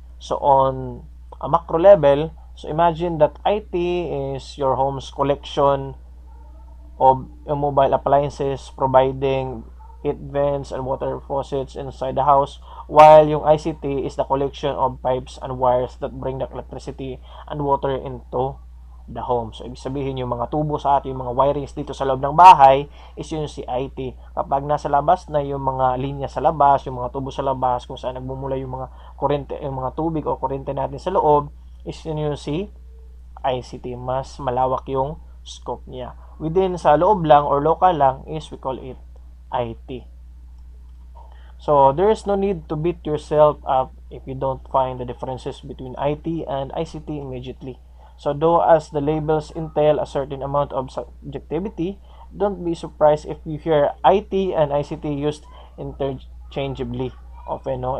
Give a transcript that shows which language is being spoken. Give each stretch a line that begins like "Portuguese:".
English: So on a macro level, so imagine that IT is your home's collection of mobile appliances providing heat vents and water faucets inside the house, while yung ICT is the collection of pipes and wires that bring the electricity and water into the home.
Filipino: So, ibig sabihin yung mga tubo sa atin, yung mga wirings dito sa loob ng bahay is yun si IT. Kapag nasa labas na yung mga linya sa labas, yung mga tubo sa labas, kung saan nagmumula yung mga kuryente, yung mga tubig o kuryente natin sa loob, is yun yung si ICT. Mas malawak yung scope niya. Within sa loob lang or local lang
English: is we call it IT. So, there is no need to beat yourself up if you don't find the differences between IT and ICT immediately. So though as the labels entail a certain amount of subjectivity, don't be surprised if you hear IT and ICT used interchangeably often, no?